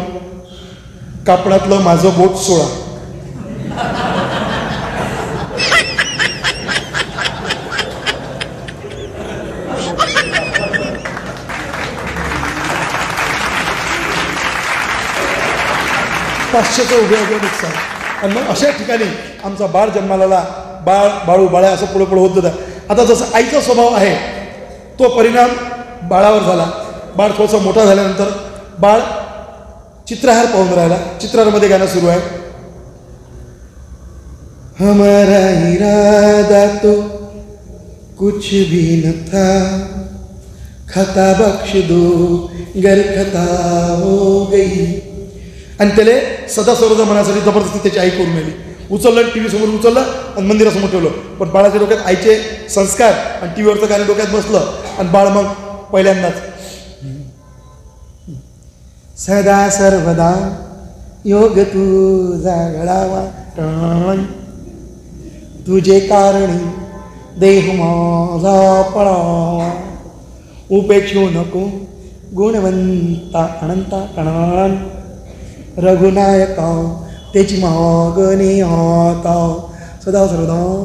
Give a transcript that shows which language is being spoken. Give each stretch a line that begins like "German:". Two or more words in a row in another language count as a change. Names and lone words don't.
Marathi: कापडातलं माझं बोट सोळा. उभ्या नुकसान. आणि मग अशा ठिकाणी आमचा बाळ जन्माला, बाळू बाळ्या असं पुढे होत होता. आता जसं आईचा स्वभाव आहे तो परिणाम बाळावर झाला. बाळ थोडासा मोठा झाल्यानंतर बाळ चित्रहार पाहून राहिला. चित्रहारमध्ये गाणं सुरू आहे,
Hindi: हमारा इरादा तो कुछ भी न था, खता बख्श दो गर खता हो गई.
Marathi: आणि त्याला सदा सर्वदा मनासाठी जबरदस्ती त्याची आई करून आली. उचललं, टी व्ही समोर उचललं आणि मंदिरासमोर ठेवलं. पण बाळाच्या डोक्यात आईचे संस्कार आणि टी व्हीवरचं गाणं डोक्यात बसलं आणि बाळ मग पहिल्यांदाच सदा सर्वदा योग तुझा घडावा, तुझे कारणी देह माझा पळावा, उपेक्षू नको गुणवंता अनंता कणान, रघुनायका त्याची मागणी आता सदा सर्वदा.